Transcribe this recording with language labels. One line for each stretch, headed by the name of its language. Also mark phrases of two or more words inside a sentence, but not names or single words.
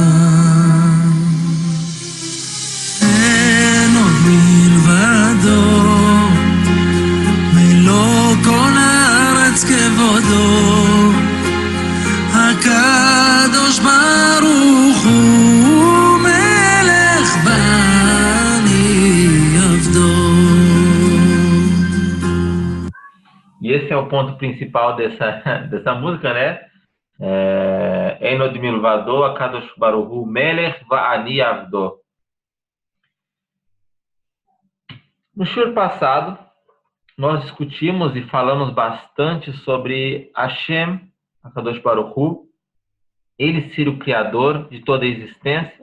Hebrew: אין עוד מלבדו, מלוא כל הארץ כבודו, הקדוש ברוך הוא מלך ואני עבדו.
Portuguese: E esse é o ponto principal dessa música, né?
Hebrew: אין עוד מלבדו, הקדוש ברוך הוא מלך ואני עבדו.
Portuguese: No shur passado, nós discutimos e falamos bastante sobre Hashem,
Hebrew: הקדוש ברוך הוא,
Portuguese: ele ser o criador de toda a existência.